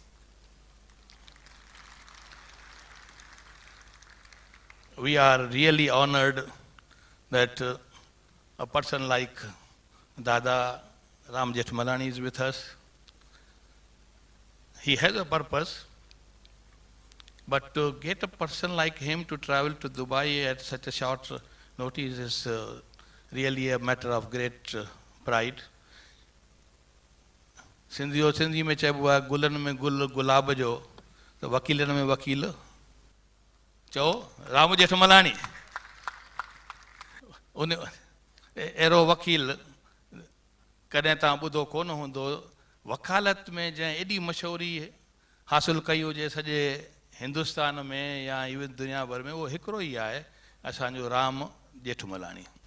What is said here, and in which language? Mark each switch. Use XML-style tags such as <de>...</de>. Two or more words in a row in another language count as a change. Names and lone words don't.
<en>We are really honored that a person like Dada Ram Jethmalani is with us. He has a purpose. But to get a person like him to travel to Dubai at such a short notice is really a matter of great pride.</en> <sd>सिंधी में चइबो आहे गुलनि में गुल गुलाब जो त वकीलनि में वकील चओ राम जेठमलाणी उन अहिड़ो वकील कॾहिं तव्हां ॿुधो कोन हूंदो वकालत में जंहिं एॾी मशहूरी हासिलु कई हुजे सॼे हिंदुस्तान में या इवन दुनिया भर में उहो हिकिड़ो ई आहे असांजो राम जेठमलाणी</sd>